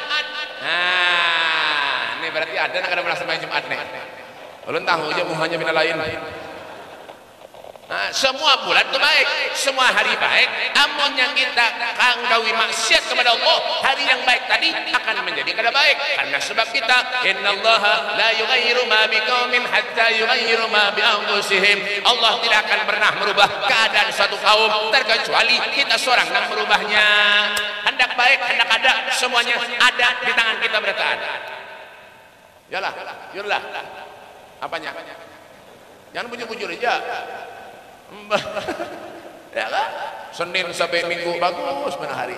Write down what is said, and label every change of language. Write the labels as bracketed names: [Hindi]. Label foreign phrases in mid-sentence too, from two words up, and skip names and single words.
[Banjar] Nah, ini berarti ada nak kada merasa sembahyang Jumat nih. Ulun tahu aja muhanya bina lain. Nah, semua bulan itu baik, semua hari baik. Amunnya kita kanggawi maksiat kepada Allah, hari yang baik tadi akan menjadi kada baik. Karena sebab kita, [Arabic] إن الله لا يغير ما بقوم حتى يغيروا ما بأنفسهم. [Indonesian] Allah tidak akan pernah merubah keadaan suatu kaum terkecuali kita seorang yang merubahnya. Hendak baik, hendak ada, semuanya ada di tangan kita bertahan. [Banjar] Yalah, yurlah. Apanya? Jangan bujur-bujur aja. Ya kan? Senin sampai Minggu bagus mana hari?